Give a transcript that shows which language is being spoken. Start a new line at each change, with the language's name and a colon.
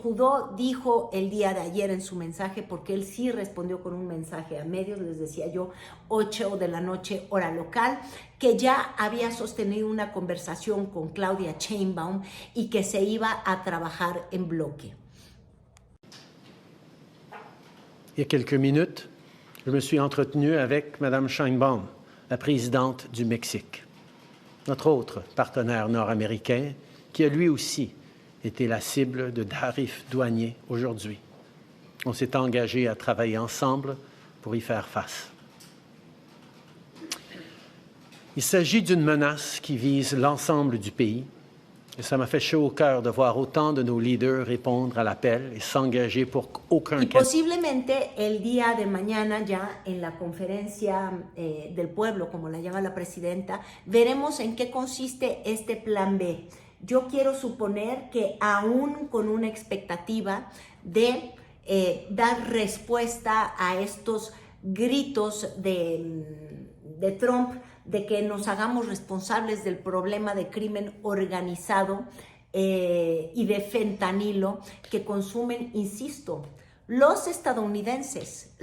Spanish: Trudeau dijo el día de ayer en su mensaje, porque él sí respondió con un mensaje a medios, les decía yo, 8 de la noche, hora local, que ya había sostenido una conversación con Claudia Sheinbaum y que se iba a trabajar en bloque.
French: Il y a quelques minutes, je me suis entretenu avec Mme Sheinbaum, la présidente du Mexique, notre autre partenaire nord-américain, qui a lui aussi été la cible de tarifs douaniers aujourd'hui. On s'est engagé à travailler ensemble pour y faire face. Il s'agit d'une menace qui vise l'ensemble du pays, et ça m'a fait chaud au cœur de voir autant de nos leaders répondre à l'appel et s'engager pour qu'aucun...
Spanish: Y posiblemente el día de mañana, ya en la conferencia del pueblo, como la llama la presidenta, veremos en qué consiste este plan B. Yo quiero suponer que aún con una expectativa de dar respuesta a estos gritos de Trump, de que nos hagamos responsables del problema de crimen organizado y de fentanilo que consumen, insisto, los estadounidenses.